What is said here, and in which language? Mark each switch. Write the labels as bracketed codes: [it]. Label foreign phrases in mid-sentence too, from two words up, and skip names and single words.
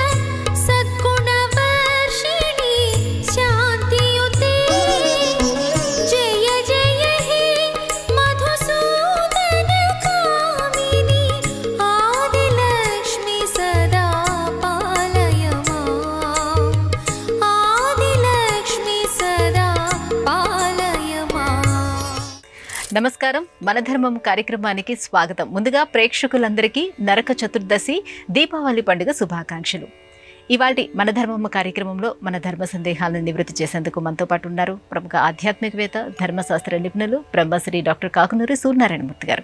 [sa] सद्गुणवर्षिणी शान्तियुते जय जय हे मधुसूदनकामिनी आदिलक्ष्मी सदा पालय माम् आदिलक्ष्मी सदा पालय माम्। [te] నమస్కారం, మన ధర్మం కార్యక్రమానికి స్వాగతం. ముందుగా ప్రేక్షకులందరికీ నరక చతుర్దశి దీపావళి పండుగ శుభాకాంక్షలు. ఇవాల్టి మన ధర్మం కార్యక్రమంలో మన ధర్మ సందేహాలను నివృత్తి చేసేందుకు మనతో పాటు ఉన్నారు ప్రముఖ ఆధ్యాత్మికవేత్త, ధర్మశాస్త్ర నిపుణులు బ్రహ్మశ్రీ డాక్టర్ కాకునూరి సూర్యనారాయణమూర్తి గారు.